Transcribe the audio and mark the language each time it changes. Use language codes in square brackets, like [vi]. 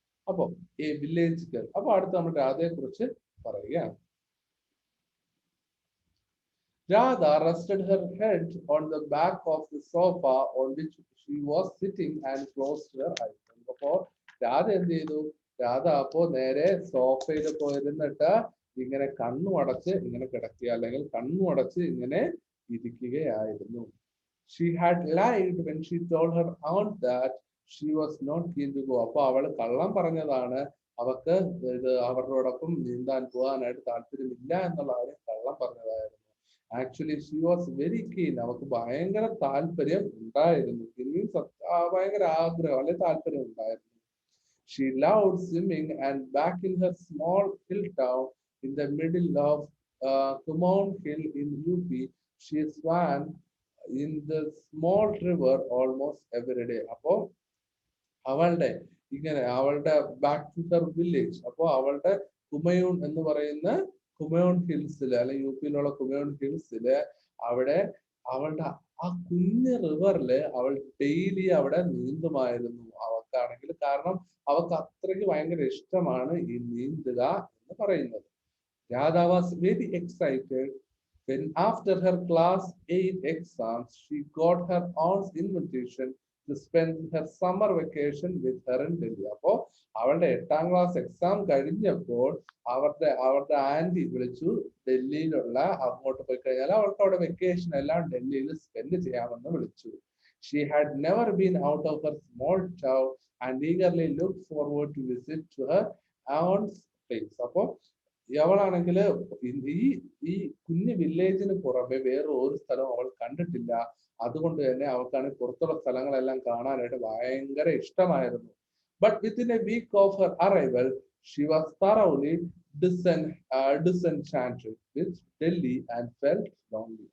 [ml] അപ്പൊ ഈ village girl, അപ്പൊ അടുത്ത് നമ്മൾ രാധയെ കുറിച്ച് പറയുകയാണ്. [en] Radha rested her head on the back of the sofa on which she was sitting and closed her eyes. [ml] അപ്പോ രാധ എന്ത് ചെയ്തു? രാധ അപ്പോ നേരെ സോഫയിൽ പോയിരുന്നിട്ട് ഇങ്ങനെ കണ്ണുമടച്ച് ഇങ്ങനെ കിടക്കുക, അല്ലെങ്കിൽ കണ്ണുമടച്ച് ഇങ്ങനെ ഇരിക്കുകയായിരുന്നു. [en] She had lied when she told her aunt that she was not keen to go. [ml] അപ്പൊ അവള് കള്ളം പറഞ്ഞതാണ്, അവർക്ക് അവരോടൊപ്പം നീന്താൻ പോകാനായിട്ട് താല്പര്യമില്ല എന്നുള്ള കാര്യം കള്ളം പറഞ്ഞതായിരുന്നു. [en] Actually she was very keen. [ml] അവർക്ക് ഭയങ്കര താല്പര്യം ഉണ്ടായിരുന്നു. ഭയങ്കര ആഗ്രഹം അല്ലെ താല്പര്യം ഉണ്ടായിരുന്നു. [en] She loved swimming, and back in her small hill town in the middle of Kumaon Hill in UP, she swam in the small river almost every day. [ml] അപ്പോ അവളുടെ ബാക്ക് ടു ഹർ വില്ലേജ്, അപ്പോ അവളുടെ കുമയൂൺ എന്ന് പറയുന്ന കുമയോൺ ഹിൽസില് അല്ലെങ്കിൽ UP-യിലുള്ള കുമയോൺ ഹിൽസില് അവിടെ അവളുടെ ആ കുഞ്ഞ് റിവറില് അവൾ ഡെയിലി അവിടെ നീന്തുമായിരുന്നു. അവൾക്കാണെങ്കിൽ കാരണം അവൾക്ക് അത്രയ്ക്ക് ഭയങ്കര ഇഷ്ടമാണ് ഈ നീന്തുക എന്ന് പറയുന്നത്. [en] Radha was very excited when after her class 8 exams she got her aunt's invitation to spend her summer vacation with her in Delhi. [ml] അപ്പോ അവളുടെ 8ാം ക്ലാസ് എക്സാം കഴിഞ്ഞപ്പോൾ അവരുടെ ആന്റി വിളിച്ചു, ഡൽഹിയിലുള്ള അങ്ങോട്ട് പോയി കഴിഞ്ഞാൽ അവൾക്ക് അവിടെ വെക്കേഷൻ എല്ലാം ഡൽഹിയിൽ സ്പെൻഡ് ചെയ്യാമെന്ന് വിളിച്ചു. [en] She had never been out of her small town and eagerly looked forward to visit to her aunt's place. [ml] അപ്പോ അവളാണെങ്കിൽ ഈ കുഞ്ഞു വില്ലേജിന് പുറമെ വേറെ ഒരു സ്ഥലവും അവൾ കണ്ടിട്ടില്ല. അതുകൊണ്ട് തന്നെ അവൾക്കാണെങ്കിൽ പുറത്തുള്ള സ്ഥലങ്ങളെല്ലാം കാണാനായിട്ട് ഭയങ്കര ഇഷ്ടമായിരുന്നു. [en] But within a week of her arrival, she was thoroughly disenchanted with Delhi and felt lonely.